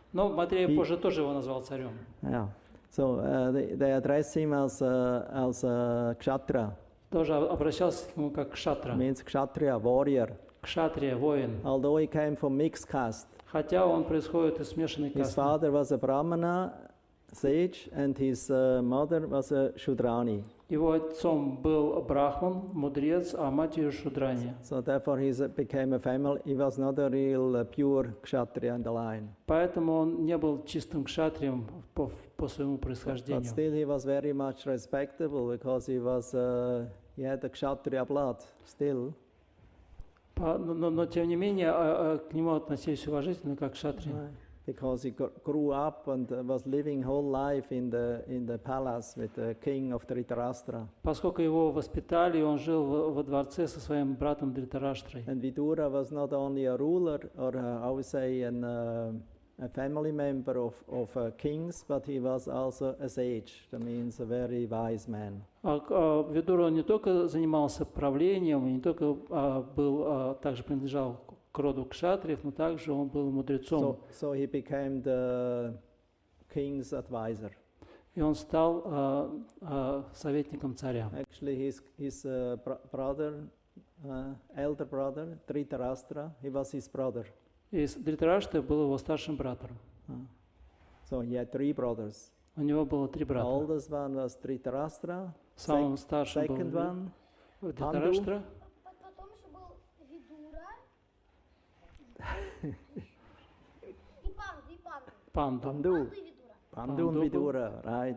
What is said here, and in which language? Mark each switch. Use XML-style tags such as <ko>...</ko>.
<ru>Но Майтрея позже тоже его назвал царем.</ru> <en>Yeah. So they address him as Kshatriya.</en> <ru>Тоже обращался к нему как кшатра.</ru> <en>Means Kshatriya, warrior.</en> <ru>Кшатрия, воин.</ru> <en>Although he came from mixed caste.</en> <ru>Хотя он происходит из смешанной</ru> <en>His</en> <ru>касты.</ru> <en>father was a Brahmana sage and his mother was a Shudrani.</en> <ru>Его отцом был брахман, мудрец, а матерью шудрани.</ru> <en>So therefore he became a family. He was not a real pure Kshatriya in the line.</en> <ru>Поэтому он не был чистым кшатрием по своему происхождению.</ru> <en>But still he was very much respectable because he had the Kshatriya blood still.</en> <ru>Но тем не менее к нему относились уважительно как к кшатрию.</ru> <en>Because he grew up and was living whole life in the palace with the king of Dhritarashtra.</en> <ru>Поскольку его воспитали, он жил во дворце со своим братом Дритараштрой.</ru> <en>And Vidura was not only a ruler or I would say a family member of kings, but he was also a sage. That means a very wise man.</en> <ru>Видура не только занимался правлением, не только был, также принадлежал к роду кшатриев, но также он был мудрецом.</ru> <en>So he became the king's advisor.</en> <ru>И он стал советником царя.</ru> <en>Actually, his brother, elder brother, Dhritarashtra, he was his brother.</en> <ru>И Дритарашта был его старшим братом.</ru> <en>So he had 3 brothers.</en> <ru>У него было 3 брата.</ru> <en>The oldest one was Dhritarashtra.</en> <ru>Самым старшим был</ru> <en>Second one,</en> <ru>Дритараштра. Потом еще был Видура и Панду.</ru> <en>Pandu and Vidura, right?</en>